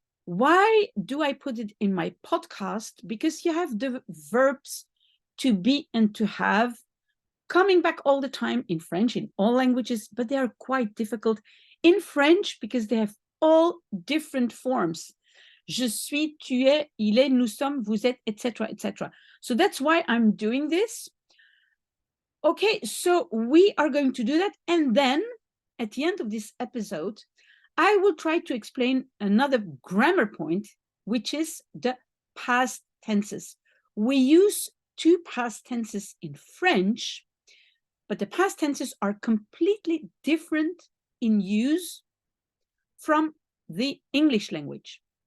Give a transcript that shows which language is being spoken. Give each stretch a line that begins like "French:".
English: Why do I put it in my podcast? Because you have the verbs to be and to have coming back all the time in French, in all languages, but they are quite difficult in French because they have all different forms.
French: Je suis, tu es, il est, nous sommes, vous êtes, etc., etc.
English: So that's why I'm doing this. Okay, so we are going to do that. And then at the end of this episode, I will try to explain another grammar point, which is the past tenses. We use two past tenses in French, but the past tenses are completely different in use from the English language.